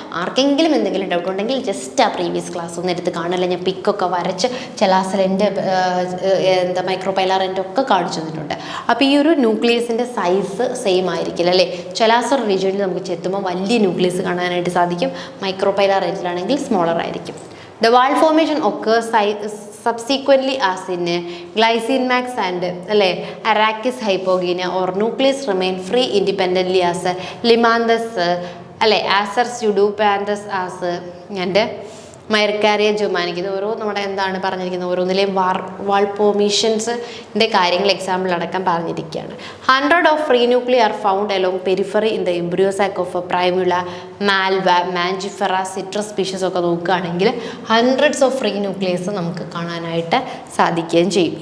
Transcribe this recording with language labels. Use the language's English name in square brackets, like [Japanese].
[Malayalam] ആർക്കെങ്കിലും എന്തെങ്കിലും ഡൗട്ട് ഉണ്ടെങ്കിൽ ജസ്റ്റ് ആ പ്രീവിയസ് ക്ലാസ് ഒന്ന് എടുത്ത് കാണില്ല. ഞാൻ പിക്കൊക്കെ വരച്ച് ചലാസൽ എൻഡ് മൈക്രോപൈലാർ എൻഡ് ഒക്കെ കാണിച്ചു തന്നിട്ടുണ്ട്. അപ്പോൾ ഈ ഒരു ന്യൂക്ലിയസിൻ്റെ സൈസ് സെയിം ആയിരിക്കില്ല അല്ലേ. ചലാസർ റീജിയനിൽ നമുക്ക് ചെത്തുമ്പോൾ വലിയ ന്യൂക്ലിയസ് കാണാനായിട്ട് സാധിക്കും. മൈക്രോപൈലാർ എൻഡിലാണെങ്കിൽ സ്മോളർ ആയിരിക്കും. [English] The wall formation occurs subsequently as in glycine max and Arachis hypogenia, or nucleus remain free independently as Limanthus, Acer pseudopanthus as and Myricaria germanica. [Malayalam] ഇത് ഓരോ നമ്മുടെ എന്താണ് പറഞ്ഞിരിക്കുന്നത്, ഓരോന്നിലെയും വാൾ ഫോർമേഷൻസിൻ്റെ കാര്യങ്ങൾ എക്സാമ്പിൾ അടക്കം പറഞ്ഞിരിക്കുകയാണ്. [English] 100 of free nuclei are found along periphery in the embryo sac of Primula, Malva, Mangifera, citrus species [Malayalam] ഒക്കെ നോക്കുകയാണെങ്കിൽ ഹൺഡ്രഡ്സ് ഓഫ് ഫ്രീ ന്യൂക്ലിയസ് നമുക്ക് കാണാനായിട്ട് സാധിക്കുകയും ചെയ്യും.